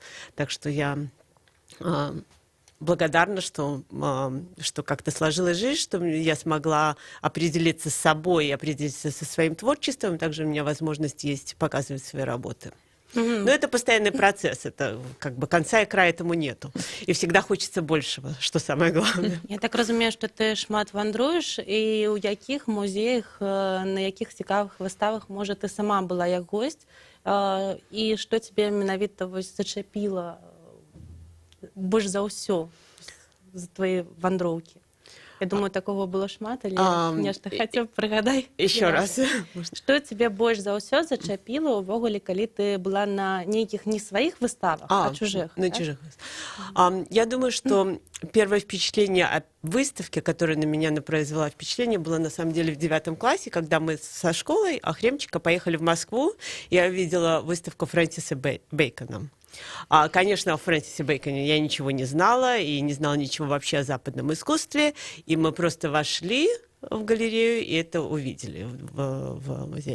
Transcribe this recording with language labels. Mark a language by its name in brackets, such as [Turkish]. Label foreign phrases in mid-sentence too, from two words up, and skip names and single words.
[Russian] Так что я благодарна, что как-то сложилась жизнь, что я смогла определиться с собой, определиться со своим творчеством. Также у меня возможность есть показывать свои работы. Но это постоянный процесс, это как бы конца и края этому нету. И всегда хочется большего, что самое главное. [Belarusian] Я так разумею, што ты шмат вандруеш, і ў якіх музеях, на якіх цікавых выставах, можа, ты сама была як госць, і што цябе менавіта зачапіла больш за ўсё за твои вандроўкі? Я думаю, такого было шмат, але нешта хацеў прыгадай. [Russian] Еще раз. [Belarusian] Што цябе больш за ўсё зачапіла ўвогуле, калі ты была на нейкіх не сваіх выставах, а чужих? [Russian] На чужих. Я думаю, что первое впечатление о выставке, которая на меня произвела впечатление, было на самом деле в 9 классе, когда мы со школой Охремчика поехали в Москву. Я увидела выставку Фрэнсиса Бэйкона. Конечно, о Фрэнсисе Бэйконе я ничего не знала и не знала ничего вообще о западном искусстве, и мы просто вошли в галерею и это увидели в музее.